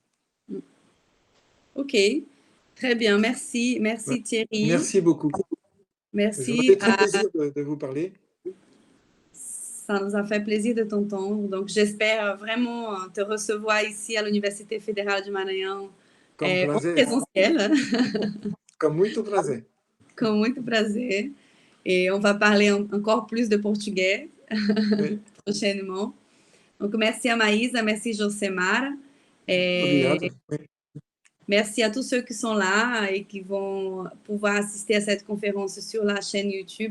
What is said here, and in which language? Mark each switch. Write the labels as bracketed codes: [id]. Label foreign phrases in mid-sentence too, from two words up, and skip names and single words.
[fr] Ok, très bien, merci Thierry. Merci beaucoup. Merci. J'aurais très plaisir de vous parler. Ça nous a fait plaisir de t'entendre. Donc, j'espère vraiment te recevoir ici à l'Université fédérale du Maranhão en présentiel. [pt] Com muito prazer. Com muito prazer. [fr] Et on va parler encore plus de portugais prochainement. Donc, merci à Maïsa, merci Josemara. [pt] Obrigado. Oui. [fr] Merci à tous ceux qui sont là et qui vont pouvoir assister à cette conférence sur la chaîne YouTube.